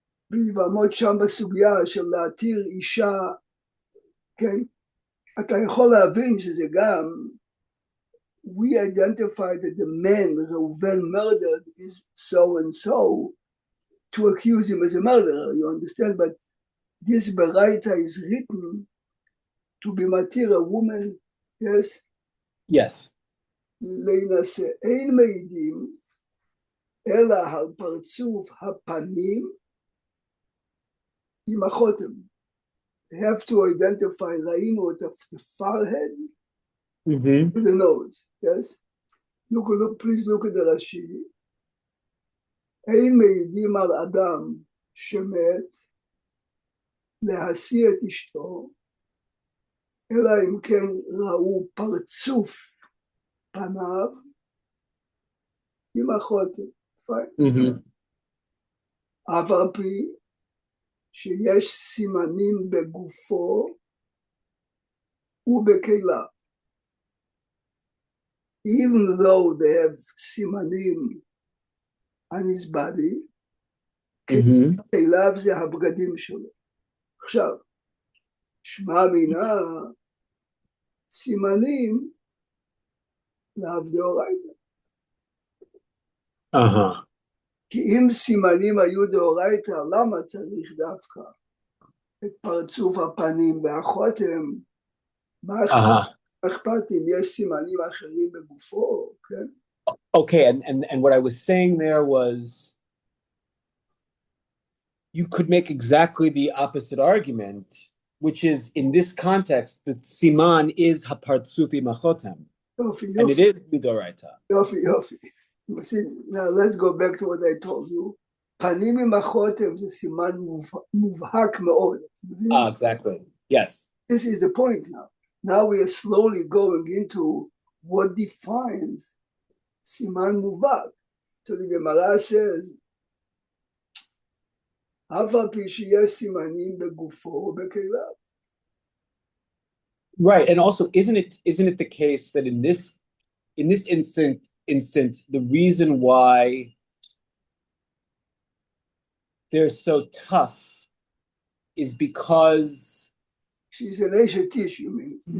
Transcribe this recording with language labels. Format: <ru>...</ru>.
<he>ביבמות שם בסוגיה של להתיר אישה, כן? אתה יכול להבין שזה גם,</he> <en>we identify that the man Reuven murdered is so and so to accuse him as a murderer, you understand? But this Baraita is written to be matir a woman, yes? Yes.</en> <he>להינשא. אין מעידים אלא על פרצוף הפנים עם החותם.</he> <en>They have to identify,</en> <he>ראינו את</he> <en>the forehead with the nose, yes? Please look at the Rashi.</en> <he>אין מעידים על אדם שמת להשיא את אשתו, אלא אם כן ראו פרצוף פניו עם החותם. אף על פי שיש סימנים בגופו ובכליו.</he> <en>Even though they have סימנים on his body,</en> <he>כליו זה הבגדים שלו. עכשיו, שמע מינה סימנים לאו דאורייתא. כי אם סימנים היו דאורייתא, למה צריך דווקא את פרצוף הפנים והחותם? מה אכפת אם יש סימנים אחרים בגופו, כן?</he> <en>Okay, and what I was saying there was, you could make exactly the opposite argument, which is, in this context, the siman is hapartsufi machotem, and it is midoraita. Yofi. Now let's go back to what I told you.</en> <he>פנים עם החותם זה סימן מובהק מאוד.</he> <en>Exactly, yes. This is the point now. Now we are slowly going into what defines סימן מובהק. So the Gemara says,</en> <he>אף על פי שיש סימנים בגופו ובכליו.</he> <en>Right, and also, isn't it the case that in this instant, the reason why they're so tough is because she's an Eshet Ish, you mean?</en>